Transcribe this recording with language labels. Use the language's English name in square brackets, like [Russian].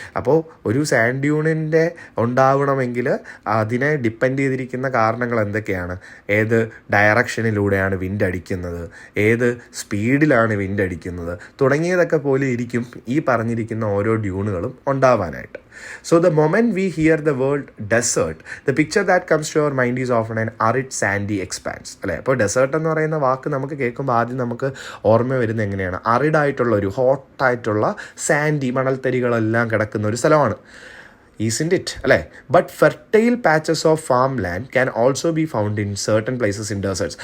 [Malayalam] അപ്പോൾ ഒരു സാൻഡ് ഡ്യൂണിൻ്റെ ഉണ്ടാവണമെങ്കിൽ അതിനെ ഡിപ്പെൻഡ് ചെയ്തിരിക്കുന്ന കാരണങ്ങൾ എന്തൊക്കെയാണ്, ഏത് ഡയറക്ഷനിലൂടെയാണ് വിൻഡ് അടിക്കുന്നത്, ഏത് സ്പീഡിലാണ് വിൻഡ് അടിക്കുന്നത് തുടങ്ങിയതൊക്കെ പോലെ ഇരിക്കും ഈ പറഞ്ഞിരിക്കുന്ന ഓരോ ഡ്യൂണുകളും ഉണ്ടാവാനായിട്ട്. [English] So the moment we hear the word desert, the picture that comes to our mind is often an arid sandy expanse അല്ലേ. [Malayalam] അപ്പോൾ ഡെസേർട്ട് എന്ന് പറയുന്ന വാക്ക് നമുക്ക് കേൾക്കുമ്പോൾ ആദ്യം നമുക്ക് ഓർമ്മ വരുന്നത് എങ്ങനെയാണ്, അറിഡായിട്ടുള്ള ഒരു ഹോട്ടായിട്ടുള്ള സാൻഡി മണൽത്തരികളെല്ലാം കിടക്കുന്ന ഒരു സ്ഥലമാണ്. [English] Isn't it? [Malayalam] അല്ലേ. [English] But fertile patches of farm land can also be found in certain places in deserts.